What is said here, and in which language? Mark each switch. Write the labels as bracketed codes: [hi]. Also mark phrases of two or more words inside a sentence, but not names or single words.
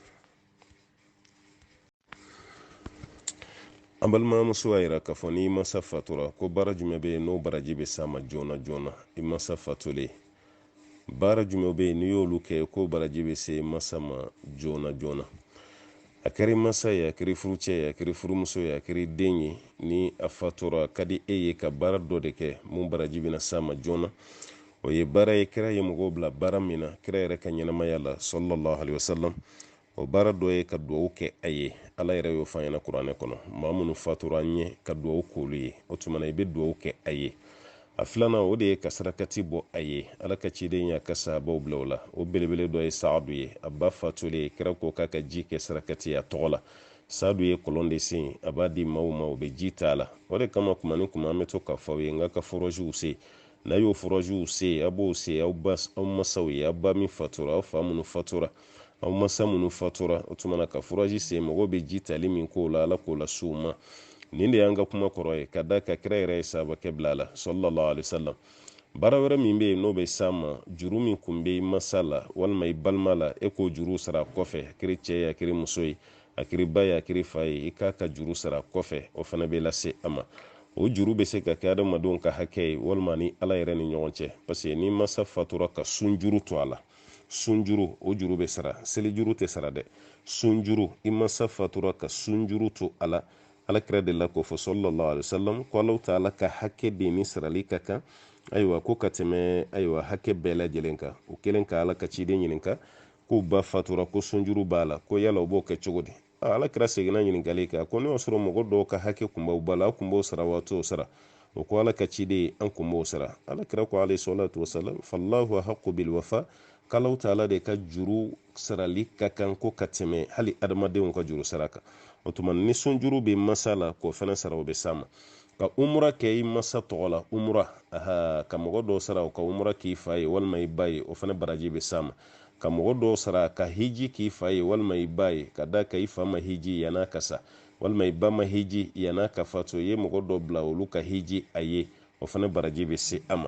[bm] an balimamuso y'a jira k'a fɔ n'i masa fatura ko baara jumɛn bɛ yen n'o baraji bɛ s'a ma joona joona i masa fatulen baara jumɛn bɛ yen n'i y'olu kɛ ko baraji bɛ se masa ma joona joona a kɛra masa ye a kɛra furucɛ ye a kɛra furumuso ye a kɛra den ye ni a fatura ka di e ye ka baara dɔ de kɛ mun baraji bɛna s'a ma joona o ye baara ye kira ye mɔgɔw bila baara min na kira yɛrɛ ka ɲɛnamaya la [ar] صلى الله عليه وسلم [bm] o baara dɔ ye ka duwawu kɛ a ye ala yɛrɛ y'o fɔ an ɲɛna kuranɛ kɔnɔ maa minnu fatura an ɲɛ ka duwawu k'olu ye o tuma na i bɛ duwawu kɛ a ye a filanan o de ye ka sarakati bɔ a ye ala ka ciden y'a ka sahabaw bila o la o belebele dɔ ye saadu ye a ba fatulen kira ko k'a ka ji kɛ sarakati a tɔgɔ la saadu ye kɔlɔn de sen a b'a di maaw ma o bɛ ji t'a la o de kama kuma ni kuma an bɛ to k'a fɔ aw ye n ka forɔziw se n'a y'o forɔziw se a b'o se aw masaw ye aw ba min fatura aw fa minnu fatura aw masa minnu fatura o tuma na ka forɔzi se mɔgɔw bɛ ji tali min k'o la ala k'o la s'u ma nin de y'an ka kuma kɔrɔ ye ka da ka kira yɛrɛ ye sahabakɛ bila la [ar] صلى الله عليه وسلم [bm] baara wɛrɛ min bɛ yen n'o bɛ s'a ma juru min kun bɛ i masa la walima i balima la e k'o juru sara kɔfɛ a kɛra cɛ ye a kɛra muso ye a kɛra ba ye a kɛra fa ye i k'a ka juru sara kɔfɛ o fana bɛ lase a ma o juru bɛ se ka kɛ adamadenw ka hakɛ ye walima ni ala yɛrɛ ni ɲɔgɔn cɛ [fr] parce que [bm] ni masa fatura ka sunjuru to a la sunjuru o juru bɛ sara selijuru tɛ sara dɛ sunjuru i masa fatura ka sunjuru to a la alakira de la k'o fɔ [ar] صلى الله عليه وسلم [bm] ko Alahu taala ka hakɛ de ni sarali ka kan ayiwa ko ka tɛmɛ ayiwa hakɛ bɛɛ lajɛlen kan o kelen ka ala ka ciden ɲininka k'u ba fatura ko sunjuru b'a la ko yala o b'o kɛ cogo di alakira seginna ɲininkali kan ko ne y'a sɔrɔ mɔgɔ dɔw ka hakɛ kun b'aw ba la aw kun b'o sara wa t'o sara o ko ala ka ciden an kun b'o sara alakira ko [ar] عليه الصلاة والسلام فالله أحق بالوفاء [bm] k'Alahu taala de ka juru sarali ka kan ko ka tɛmɛ hali adamadenw ka juru sara kan o tuma ni sunjuru bɛ masa la k'o fana sara o bɛ s'a ma ka umura kɛ i masa tɔgɔ la umura ka mɔgɔ dɔw sara o ka umura k'i fa ye walima i ba ye o fana baraji bɛ s'a ma ka mɔgɔ dɔw sara ka hiji k'i fa ye walima i ba ye ka da ka i fa ma hiji yan'a ka sa walima i ba ma hiji yan'a ka fatu i ye mɔgɔ dɔw bila olu ka hiji a ye o fana baraji bɛ se a ma